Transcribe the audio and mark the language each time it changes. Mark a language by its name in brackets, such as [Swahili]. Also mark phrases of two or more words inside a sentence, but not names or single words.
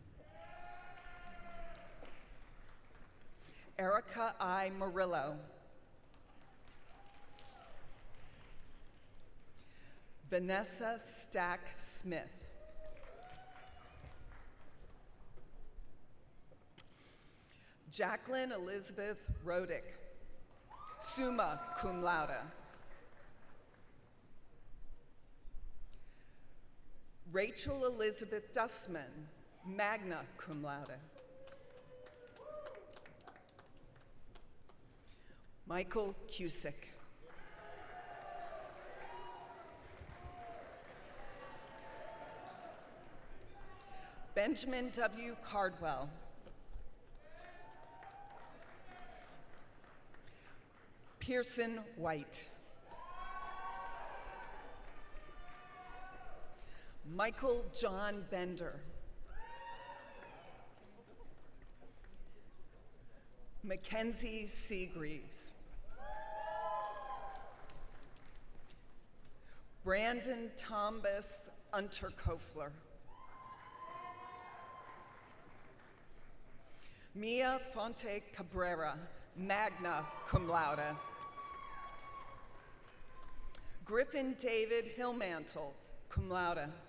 [English] Erica I. Murillo. Vanessa Stack Smith. Jacqueline Elizabeth Rodick, [Latin] summa cum laude. [English] Rachel Elizabeth Dussman, [Latin] magna cum laude. [English] Michael Cusick. Benjamin W. Cardwell. Pearson White. Michael John Bender. Mackenzie Seagreaves. Brandon Thomas Unterkofler. Mia Fonte Cabrera, [Latin] magna cum laude. [English] Griffin David Hillmantle, [Latin] cum laude.